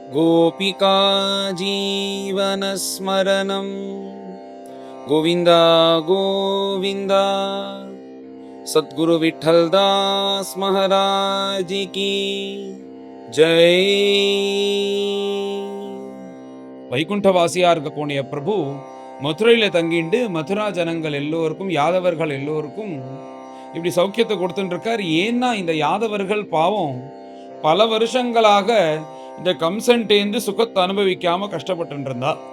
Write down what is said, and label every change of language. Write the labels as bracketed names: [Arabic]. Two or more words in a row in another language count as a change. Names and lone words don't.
[Sanskrit] गोपिका जीवनस्मरणं गोविन्द गोविन्द। [Hindi] सद्गुरु विठ्ठलदास महाराज की जय। [Tamil] வைகுண்டவாசியா இருக்கக்கூடிய பிரபு மதுரையில தங்கிண்டு மதுரா ஜனங்கள் எல்லோருக்கும் யாதவர்கள் எல்லோருக்கும் இப்படி சௌக்கியத்தை கொடுத்துட்டு இருக்கார். ஏன்னா இந்த யாதவர்கள் பாவம் பல வருஷங்களாக இந்த கம்சன்டேந்து சுகத்தை அனுபவிக்காம கஷ்டப்பட்டு இருந்தா.